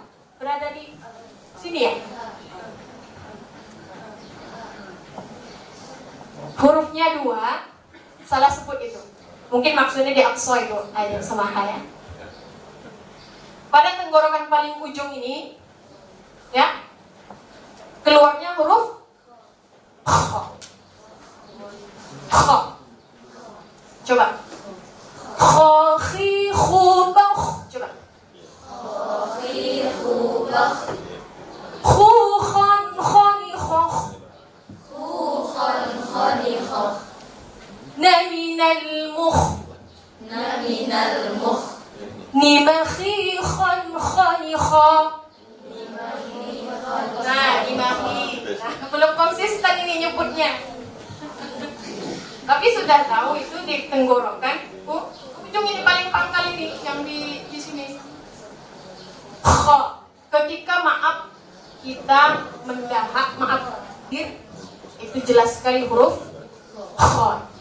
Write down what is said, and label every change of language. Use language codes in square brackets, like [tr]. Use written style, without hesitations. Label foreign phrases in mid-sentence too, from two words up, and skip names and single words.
[id] Berada di sini ya. Hurufnya 2. Salah sebut itu. Mungkin maksudnya di aqsa itu ayat sama H ya. Pada tenggorokan paling ujung ini ya, keluarnya huruf kha. Kha. Coba. Kha khi khu ba. Coba. Kha khi khu ba. Khu khan khani kha. Khu khan khani kha. Na minal mukh. Na minal mukh. Ni ma khi khan khani kha. Nah, imahi. Nah, belum konsisten ini nyebutnya. Tapi sudah tahu itu di tenggorokan. Ujung ini paling pangkal ini yang di sini. Kha. Ketika maaf kita mendahak, maaf itu jelas sekali huruf kha.